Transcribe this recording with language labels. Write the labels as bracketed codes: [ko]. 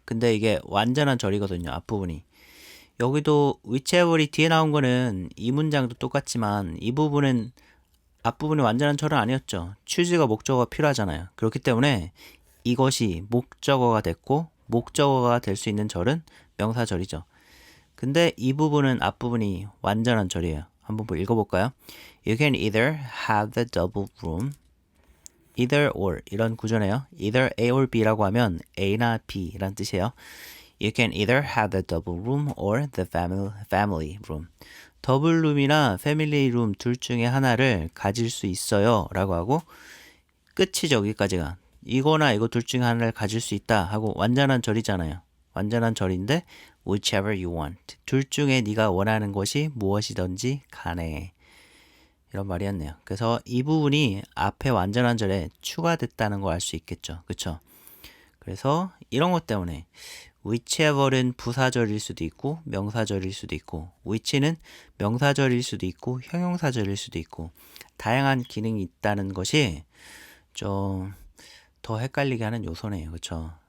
[ko] 근데 이게 완전한 절이거든요. 앞부분이. 여기도 whichever이 뒤에 나온 거는 이 문장도 똑같지만 이 부분은 앞부분이 완전한 절은 아니었죠. choose가 목적어가 필요하잖아요. 그렇기 때문에 이것이 목적어가 됐고 목적어가 될 수 있는 절은 명사절이죠. 근데 이 부분은 앞부분이 완전한 절이에요. 한번 읽어볼까요? [en] You can either have the double room either or [ko] 이런 구조네요. [en] either A or [ko] B라고 하면 A나 B란 뜻이에요. [en] You can either have the double room or the family room. [ko] 더블 룸이나 패밀리 룸 둘 중에 하나를 가질 수 있어요 라고 하고 끝이죠. 여기까지가. 이거나 이거 둘 중에 하나를 가질 수 있다 하고 완전한 절이잖아요. 완전한 절인데 [en] whichever you want. [ko] 둘 중에 네가 원하는 것이 무엇이든지 간에. 이런 말이었네요. 그래서 이 부분이 앞에 완전한 절에 추가됐다는 걸 알 수 있겠죠. 그쵸? 그래서 이런 것 때문에 whichever는 부사절일 수도 있고 명사절일 수도 있고 which는 명사절일 수도 있고 형용사절일 수도 있고 다양한 기능이 있다는 것이 좀 더 헷갈리게 하는 요소네요. 그렇죠?